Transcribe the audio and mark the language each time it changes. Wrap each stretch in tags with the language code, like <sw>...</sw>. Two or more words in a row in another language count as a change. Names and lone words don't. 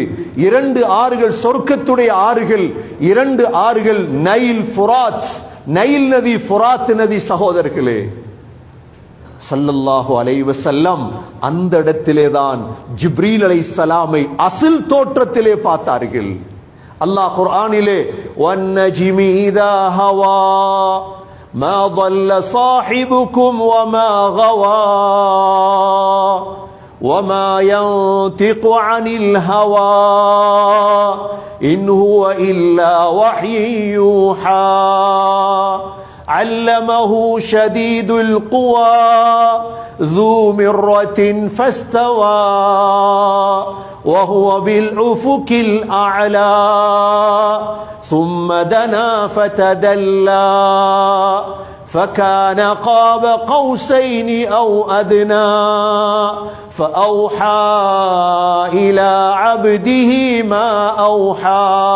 <ta>2 ஆறுகள் சொர்க்கத்துடைய ஆறுகள், 2 ஆறுகள் நைல் ஃபுராத், நைல் நதி, ஃபுராத் நதி. சகோதரர்களே,</ta> <ar>صلى الله عليه وسلم</ar> <ta>அந்த இடத்திலே தான் ஜிப்ரீல் அலைஹிஸ்ஸலாமை அசல் தோற்றத்திலே பார்த்தார்கள். அல்லாஹ் குர்ஆனிலே</ta> <ar>والنجم إذا هوى ما ضل صاحبكم وما غوى وما ينطق عن الهوى إن هو إلا وحي يوحى علمه شديد القوى ذو مرة فاستوى وهو بالأفق الأعلى ثم دنا فتدلى فكان قاب قوسين أو أدنى فأوحى إلى عبده ما أوحى.</ar>